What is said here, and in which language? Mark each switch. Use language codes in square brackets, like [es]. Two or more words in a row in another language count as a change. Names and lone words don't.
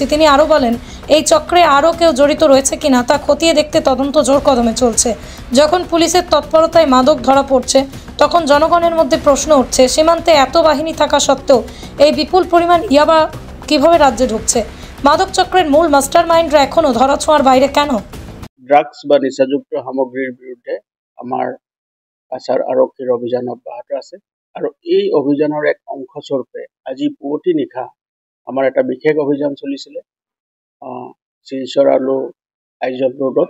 [bn] তিনি আরও বলেন, এই চক্রে আরও কেউ জড়িত রয়েছে কিনা তা খতিয়ে দেখতে তদন্ত জোর কদমে চলছে। যখন পুলিশের তৎপরতায় মাদক ধরা পড়ছে তখন জনগণের মধ্যে প্রশ্ন উঠছে, সীমান্তে এত বাহিনী থাকা সত্ত্বেও এই বিপুল পরিমাণ ইয়াবা কিভাবে রাজ্যে ঢুকছে? মাদক চক্রের মূল [en] master minds [bn] এখনও ধরাছোঁয়ার বাইরে কেন? [as] ড্রাগছ বা নিচাযুক্ত সামগ্ৰীৰ বিৰুদ্ধে আমাৰ কাছাৰ আৰক্ষীৰ অভিযান অব্যাহত আছে আৰু এই অভিযানৰ এক অংশস্বৰূপে আজি পুৱতি নিশা আমাৰ এটা বিশেষ অভিযান চলিছিলে শিলচৰ আৰু আইজল ৰোডত।